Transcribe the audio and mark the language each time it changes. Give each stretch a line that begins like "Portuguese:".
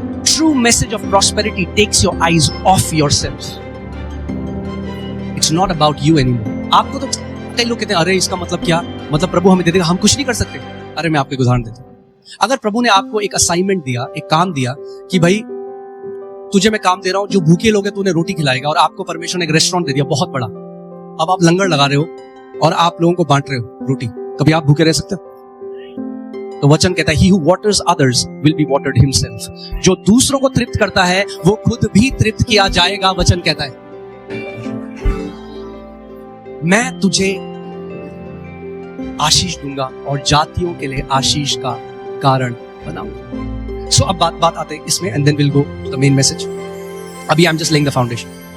English: True message of prosperity takes your eyes off yourself. It's not about you anymore.
Hindi: आपको तो कई लोग कहते हैं अरे इसका मतलब क्या, मतलब प्रभु हमें दे देगा, हम कुछ नहीं कर सकते। अरे मैं आपको एक उदाहरण देता हूं। अगर प्रभु ने आपको एक असाइनमेंट दिया, एक काम दिया कि भाई तुझे मैं काम दे रहा हूं, जो भूखे लोग हैं तूने रोटी खिलाएगा, और आपको परमेश्वर ने एक रेस्टोरेंट दे दिया बहुत बड़ा, अब आप लंगर लगा रहे हो और आप लोगों को बांट रहे हो रोटी, कभी आप भूखे रह सकते हो? तो वचन कहता है
English: he who waters others will be watered himself.
Hindi: जो दूसरों को तृप्त करता है वो खुद भी तृप्त किया जाएगा, वचन कहता है। मैं तुझे आशीष दूंगा और जातियों के लिए आशीष का कारण बनाऊंगा। सो अब बात आते हैं इसमें,
English: And then will go to the main message. अभी I am just laying the foundation.